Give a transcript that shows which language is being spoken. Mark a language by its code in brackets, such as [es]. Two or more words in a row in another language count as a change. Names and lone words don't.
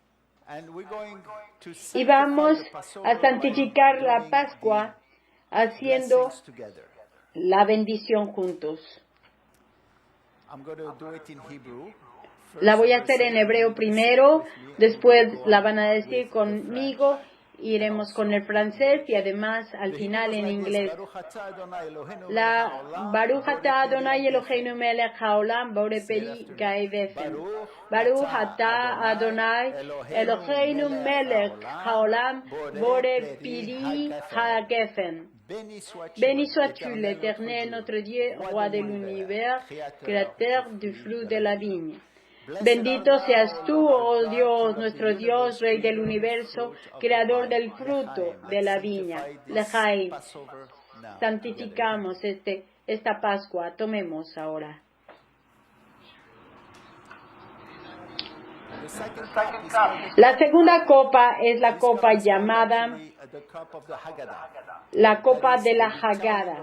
[es] Y vamos a santificar la Pascua haciendo la bendición juntos. La voy a hacer en hebreo primero, después la van a decir conmigo, iremos con el francés y además al final en inglés. [he] ברוך אתה יהוה אלהינו מלך העולם בורא פרי הגפן. ברוך אתה יהוה אלהינו מלך העולם בורא פרי הגפן. [fr] Béni sois-tu, l'Éternel, notre Dieu, roi de l'univers, créateur du fruit de la vigne. [es] Bendito seas tú, oh Dios, nuestro Dios, Rey del universo, creador del fruto de la viña. Lejaim. Santificamos esta Pascua. Tomemos ahora. La segunda copa es la copa llamada la copa de la Haggadah.